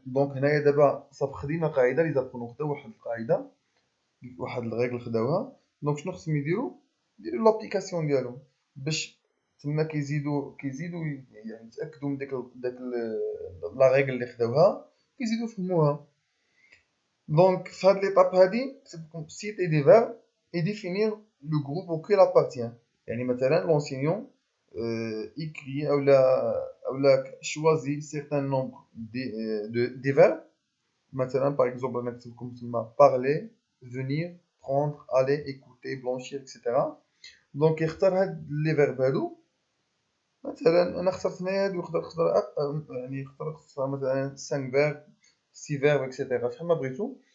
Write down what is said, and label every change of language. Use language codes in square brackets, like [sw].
[ar] دونك هنايا دابا صافي خدينا قاعده لي زابرونون خداو واحد القاعده واحد الريغل خداوها. دونك شنو خصهم يديروا لابليكاسيون ديالهم باش تما كيزيدوا يعني يتاكدوا من داك لا ريغل اللي خداوها كيزيدوا يفهموها. دونك في هاد ليطاب هادي كتبكم [fr] citer des verbes et définir le groupe auquel appartient. [ar] يعني مثلا [fr] l'enseignant écrit اولا choisit certain nombre des verbes. مثلا par exemple انا كتبت لكم تما parler venir prendre aller écouter blanchir etc. [ar] دونك يختار هاد لي فيرب هادو. مثلا انا اخترت هنايا هادو نقدر يعني نختار مثلا 5 فيرب 6 فيرب اكسيتيرا شحال ما بغيتو.